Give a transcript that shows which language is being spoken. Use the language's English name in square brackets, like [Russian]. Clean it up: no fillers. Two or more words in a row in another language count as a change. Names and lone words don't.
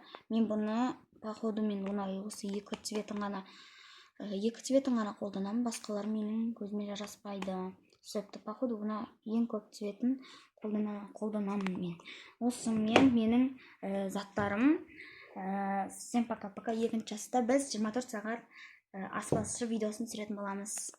[Kazakh] Мен бұны походу мен осы екі цветін ғана қолданамын. Басқалар менің көзіме жараспайды. Сөйтті походу бұны ең көп цветін қолданамын мен. Осы менің заттарым. [Russian] Всем пока-пока. [Kazakh] Екінші аста біз 24 сағат аспазшы видеосын түсіретін боламыз.